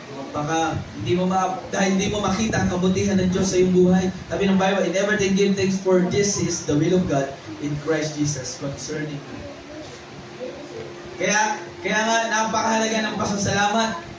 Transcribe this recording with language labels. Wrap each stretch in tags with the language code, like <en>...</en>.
<tl>Baka dahil hindi mo makita ang kabutihan ng Diyos sa iyong buhay. Sabi ng Bible,</tl> <en>in everything give thanks, for this is the will of God in Christ Jesus concerning you.</en> <tl>Kaya nga napakahalaga ng pasasalamat.</tl>